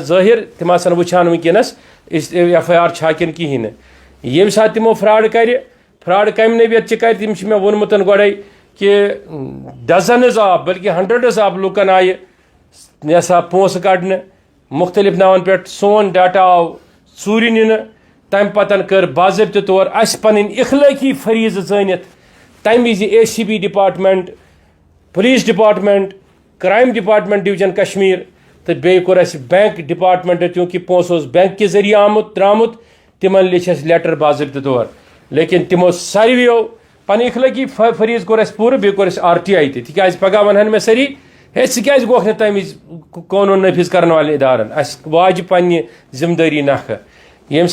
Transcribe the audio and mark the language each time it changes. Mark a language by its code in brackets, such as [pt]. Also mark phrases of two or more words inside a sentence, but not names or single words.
[ks] ظاہر تم آسن وچھان ونکس FIR چھا کن کہین یم سات تمو فراڈ کم نویت کر تم میں وونمت گوڑے کہ [en] dozens of [ks] بلکہ [en] hundreds of [ks] لوکن آئی یسا پونسہ کڑنے مختلف ناون پہ سون ڈاٹا آو ژوٗرِ نِنہٕ تمہ پتن کر باضابطہ طور اس پن اخلٲقی فریض زٲنِتھ تمہ وز ACB ڈپارٹمنٹ [en] police department crime department [ks] ڈویژن کشمیر تو بیٚیہِ کوٚر اَسہِ [en] bank department [ks] چونکہ پونٛسہٕ اوس بینک کہِ ذٔریعہٕ آمُت درٛامُت تِمن لیٚچھ اَسہِ لیٹر باضٲبطہٕ طور لیکن تِمو ساروِیو پنٕنۍ اخلٲقی فریض کوٚر اَسہِ پوٗرٕ بیٚیہِ کوٚر اَسہِ RTI تہِ تِکیٛازِ پگاہ وَنہن مےٚ سٲری ہے ژٕ کیٛازِ گوکھ نہٕ تَمہِ وِزِ قونوٗن نٲفِظ کرن والٮ۪ن اِدارن اَسہِ واجہِ پننہِ ذمہٕ دٲری نکھٕ ییٚمہِ